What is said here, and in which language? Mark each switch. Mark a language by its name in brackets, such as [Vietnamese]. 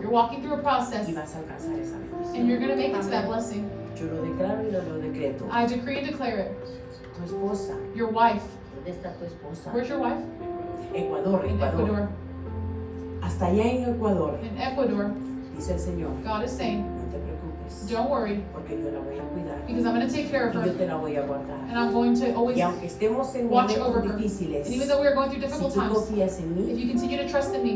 [English] you're walking through a process, [Spanish] y vas a alcanzar esa [English] and you're going to make it to that blessing. [Spanish] Yo lo declaro y lo decreto. [English] I decree and declare it. [Spanish] Tu esposa, [English] Your wife, [Spanish] ¿dónde está tu esposa? [English] where's your wife? [Spanish] Ecuador, [English] In [Spanish] Ecuador. [English] Ecuador. [Spanish] Hasta allá en Ecuador, [English] In Ecuador, [Spanish] dice el Señor, [English] God is saying, [Spanish] no te preocupes, [English] don't worry, [Spanish] porque yo la voy a cuidar [English] because I'm going to take care of [Spanish] y yo [English] her, [Spanish] te la voy a guardar. [English] and I'm going to always, [Spanish] Y aunque estemos en [English] watch [Spanish] momentos [English] over her. [Spanish] difíciles, [English] and even though we are going through [Spanish] si [English] difficult [Spanish] tú [English] times, [Spanish] confías en [English] if you continue to trust in me,